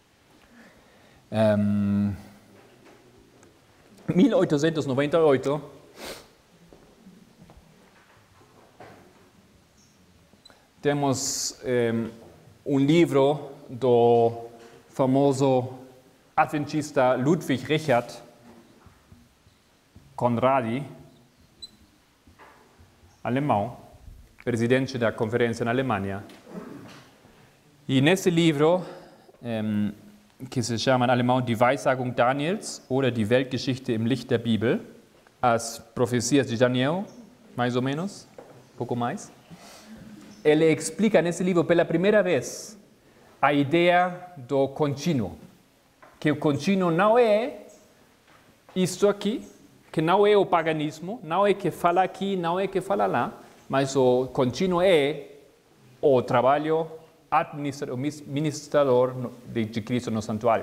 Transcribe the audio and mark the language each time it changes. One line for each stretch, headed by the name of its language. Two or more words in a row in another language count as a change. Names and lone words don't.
Portuguese: 1898, temos um livro do famoso adventista Ludwig Richard Conradi, alemão, presidente da conferência na Alemanha. E nesse livro, que se chama em alemão Die Weissagung Daniels oder die Weltgeschichte im Licht der Bibel, as profecias de Daniel, mais ou menos, pouco mais, ele explica nesse livro pela primeira vez a ideia do contínuo, que o contínuo não é isto aqui, que não é o paganismo, não é que fala aqui, não é que fala lá, mas o contínuo é o trabalho ministrador de Cristo no santuário.